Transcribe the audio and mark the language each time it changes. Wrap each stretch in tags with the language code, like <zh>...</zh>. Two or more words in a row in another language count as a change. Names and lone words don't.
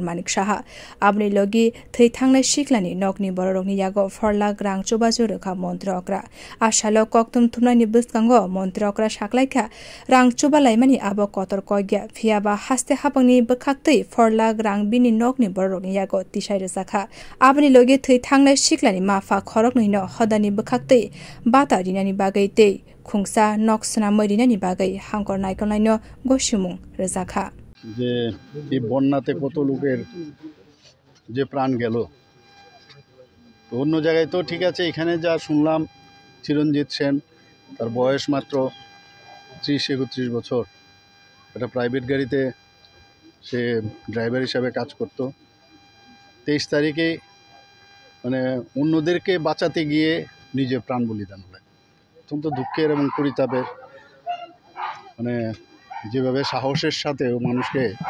<trp>Manik Saha abni logi thai thangnai shiklani nokni bororokni yago 4 lakh rang chubachu rekha mantri okra asalo koktum thumnani biskango mantri okra saklaikha rang chubalaimani abo kotor koigya phiaba haste hapangni bkhaktei 4 lakh rang bini nokni borokni yago tisai resakha abni logi thai thangnai shiklani mafa khorokni no hodani bkhaktei bata rinani bagai tei khungsa noksna merinani bagai hangkor naikolnai no gosimung resakha</trp> <bn>যে এই বন্যাতে কত লোকের যে প্রাণ গেল তো অন্য জায়গায় তো ঠিক আছে এখানে যা শুনলাম চিরঞ্জিত সেন তার বয়স মাত্র 30-31 বছর একটা প্রাইভেট গাড়িতে সে ড্রাইভার হিসাবে কাজ করত 23 তারিখে মানে অন্যদেরকে বাঁচাতে গিয়ে নিজে প্রাণ বলিদান হলেন অত্যন্ত দুঃখের এবং পরিতাপের মানে যেভাবে সাহসের সাথে মানুষকে</bn>